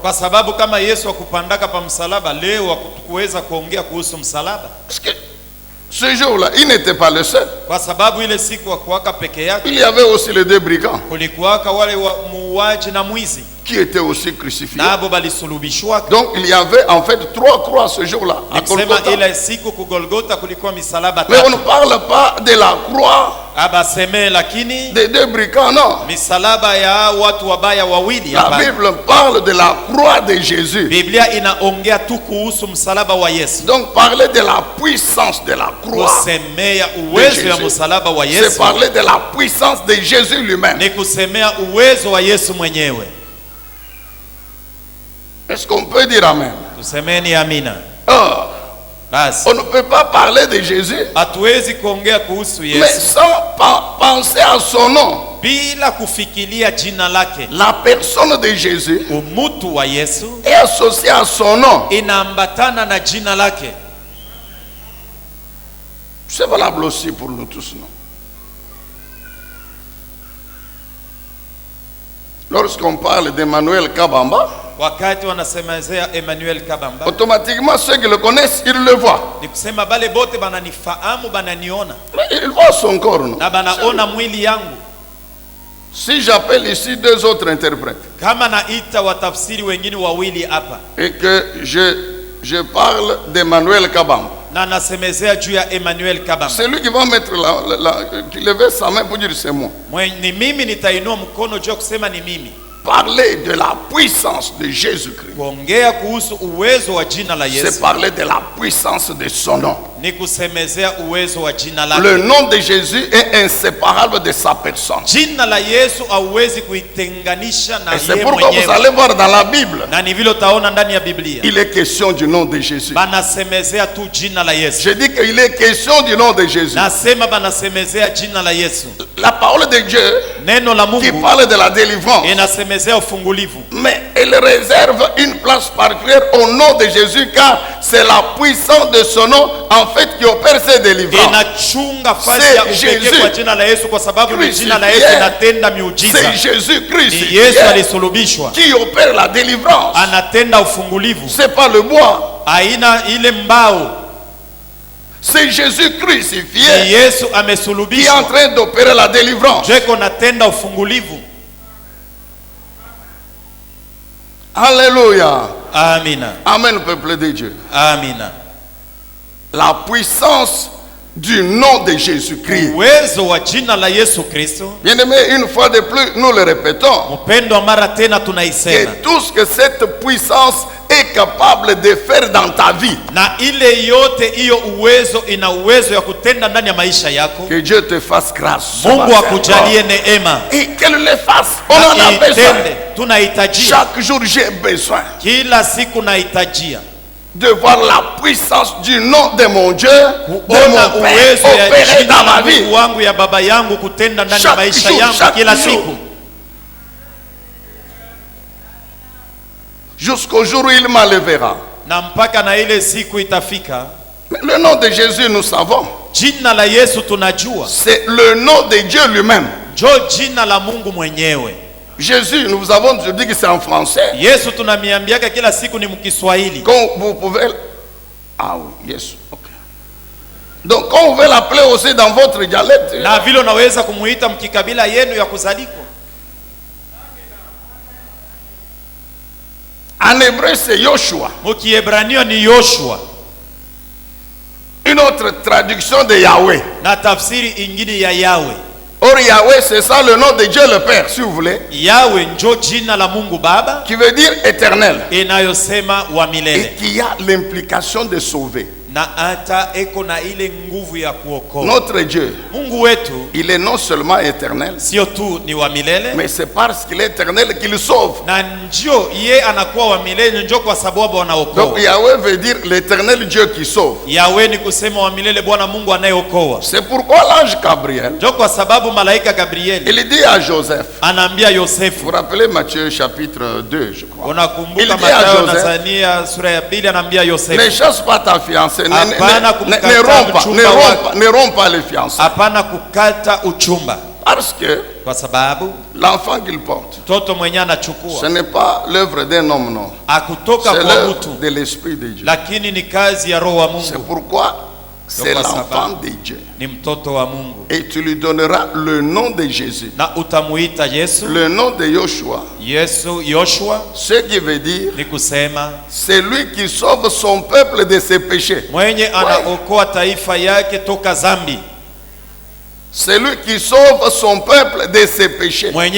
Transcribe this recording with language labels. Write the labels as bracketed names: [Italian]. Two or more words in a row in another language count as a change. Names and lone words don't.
[French] Parce que ce jour-là, il n'était pas le seul. Il y avait aussi les deux brigands qui étaient aussi crucifiés. [Swahili] nabo balisulubishwa. [French] Donc il y avait en fait 3 croix ce jour-là à Golgotha. [Swahili] Ile siku ku Golgotha kulikuwa misalaba tatu. [French] Mais on ne parle pas de la croix [Swahili] abaseme lakini [French] des 2 brigands, non. [Swahili] misalaba ya watu wabaya wawili. [French] La Bible parle de la croix de Jésus. [Swahili] Biblia inaongea tu kuhusu msalaba wa Yesu. [French] Donc parler de la puissance de la croix, [Swahili] kusemea uwezo ya msalaba wa Yesu, [French] c'est parler de la puissance de Jésus lui-même. [Swahili] ni kusemea uwezo wa Yesu mwenyewe. [French] Est-ce qu'on peut dire amen? [Swahili] Tusemeni amina. [French] On ne peut pas parler de Jésus [Swahili] hatuwezi kuongea kuhusu Yesu [French] mais sans penser à son nom. [Swahili] bila kufikiria jina lake. [French] La personne de Jésus [Swahili] umutu wa Yesu [French] est associée à son nom. [Swahili] inaambatana na jina lake. [French] C'est valable aussi pour nous tous, non? Lorsqu'on parle d'Emmanuel Kabamba, [Swahili] wakati wanasemezea Emmanuel Kabamba, [French] automatiquement ceux qui le connaissent, ils le voient. [Swahili] ni kusema bale bote bananifahamu, bananiona. [French] Mais ils voient son corps, non? [Swahili] Na banaona mwili yangu. [French] Si j'appelle ici 2 autres interprètes, [Swahili] kama naita watafsiri wengine wawili hapa, [French] et que je parle d'Emmanuel Kabamba, [Swahili] na nasemezea juu ya Emmanuel Kabamba, [French] c'est lui qui va mettre qui lever sa main pour dire c'est moi. [Swahili] Ni mimi nitainua mkono juu kusema ni mimi. [French] Parler de la puissance de Jésus-Christ, [Swahili] kuongea kuhusu uwezo wa jina la Yesu, [French] c'est parler de la puissance de son nom. [Swahili] ni kusemezea uwezo wa jina lake. [French] Le nom de Jésus est inséparable de sa personne. [Swahili] Jina la Yesu hauwezi kuitenganisha na [French] Et c'est [Swahili] yeye [French] pourquoi [Swahili] mwenyewe. [French] vous allez voir dans la Bible, [Swahili] Na ni vile utaona ndani ya Biblia, [French] il est question du nom de Jésus. [Swahili] banasemezea tu jina la Yesu. [French] Je dis qu'il est question du nom de Jésus. [Swahili] Nasema banasemezea jina la Yesu. [French] La parole de Dieu [Swahili] Neno la [French] qui [Swahili] Mungu [French] parle de la délivrance, [Swahili] inasemezea ufungulivu, [French] mais elle réserve une place particulière au nom de Jésus, car c'est la puissance de son nom en fait qui opère ces délivrances. [Swahili] inachunga fasi ya upekee kwa jina la Yesu, kwa sababu ni jina la Yesu inatenda miujiza. [French] C'est Jésus-Christ [Swahili] Ni Yesu alisulubishwa [French] qui opère la délivrance. [Swahili] anatenda ufungulivu. [French] C'est pas le bois, [Swahili] Aina ile mbao, [French] c'est Jésus crucifié [Swahili] ni Yesu [French] qui est en [Swahili] amesulubishwa, [French] train d'opérer la délivrance. [Swahili] jeko natenda ufungulivu. [French] Alléluia. [Swahili] Amina. [French] Amen, peuple de Dieu. [Swahili] Amina. [French] La puissance du nom de Jésus-Christ. [Swahili] Uwezo wa jina la Yesu Kristo. [French] Bien-aimé, une fois de plus, nous le répétons, [Swahili] Mpendo mara tena tunaisema, [French] que tout ce que cette puissance est capable de faire dans ta vie, [Swahili] na ile yote hiyo uwezo ina uwezo ya kutenda ndani ya maisha yako. [French] que Dieu te fasse grâce. [Swahili] Mungu akujalie neema, [French] Et qu'elle le fasse. On en a besoin. [Swahili] itende. Tunahitajia [French] Chaque jour, j'ai besoin [Swahili] kila siku, nahitajia [French] de voir la puissance du nom de mon Dieu, de [Swahili] kuona [French] mon Père, [Swahili] uwezo ya [French] opérer [Swahili] jina [French] dans ma [Swahili] la [French] vie. [Swahili] Mungu wangu ya baba yangu kutenda ndani ya [French] Chaque [Swahili] maisha [French] jour, [Swahili] yangu [French] chaque [Swahili] kila [French] jour. [Swahili] siku, [French] Jusqu'au jour où il m'enlèvera. [Swahili] na mpaka na ile siku itafika. [French] Mais le nom de Jésus, nous savons, [Swahili] Jina la Yesu tunajua, [French] c'est le nom de Dieu lui-même. [Swahili] njo jina la Mungu mwenyewe. [French] Jésus, nous vous avons dit que c'est en français. [Swahili] Yesu tunamiambiaka kila siku ni mkiswahili. [French] Quand vous pouvez... Ah oui, yes, ok. Donc, quand vous pouvez l'appeler aussi dans votre dialecte. [Swahili] Na vile unaweza kumuita mkikabila yenu ya kuzalikwa. [French] En hébreu, c'est Yoshua. [Swahili] Mukiebrania ni Yoshua. [French] Une autre traduction de Yahweh. [Swahili] Na tafsiri ingine ya Yahweh. [French] Or, Yahweh, c'est ça le nom de Dieu le Père, si vous voulez. [Swahili] Yahweh njo jina la Mungu Baba, [French] Qui veut dire éternel. [Swahili] inayosema wa [French] Et [Swahili] milele. [French] qui a l'implication de sauver. [Swahili] Na hata eko na ile nguvu ya kuokoa. [French] Notre Dieu, [Swahili] Mungu wetu [French] il est non seulement éternel, [Swahili] sio tu ni wa milele, [French] mais c'est parce qu'il est éternel qu'il sauve. [Swahili] na ndio ye anakuwa wa milele, njo kwa sababu anaokoa. [French] Donc Yahweh veut dire l'éternel Dieu qui sauve. [Swahili] Yahweh ni kusema wa milele, Bwana Mungu anayeokoa. [French] C'est pourquoi l'ange Gabriel, [Swahili] Njo kwa sababu malaika Gabriel [French] il dit à Joseph, [Swahili] anaambia [French] vous [Swahili] Yosefu, [French] vous rappelez Matthieu chapitre 2, je crois. [Swahili] unakumbuka [French] Il dit à [Swahili] Mathayo [French] Joseph, [Swahili] na Zania sura ya 2, anaambia [French] ne [Swahili] Yosefu, [French] chasse pas ta fiancée, [Swahili] Hapana [French] ne romps pas les fiançailles. [Swahili] hapana kukata uchumba, [French] Parce que [Swahili] kwa sababu [French] l'enfant qu'il porte, [Swahili] mtoto mwenye [French] ce [Swahili] anachukua [French] n'est pas l'œuvre d'un homme, non. [Swahili] akutoka [French] C'est [Swahili] kwa [French] l'œuvre [Swahili] mtu, [French] de l'Esprit de Dieu. [Swahili] lakini ni kazi ya Roho wa [French] C'est [Swahili] Mungu. [French] pourquoi C'est l'enfant de Dieu. Et tu lui donneras le nom de Jésus. Le nom de Yoshua. Ce qui veut dire, c'est lui qui sauve son peuple de ses péchés. C'est lui qui sauve son peuple de ses péchés.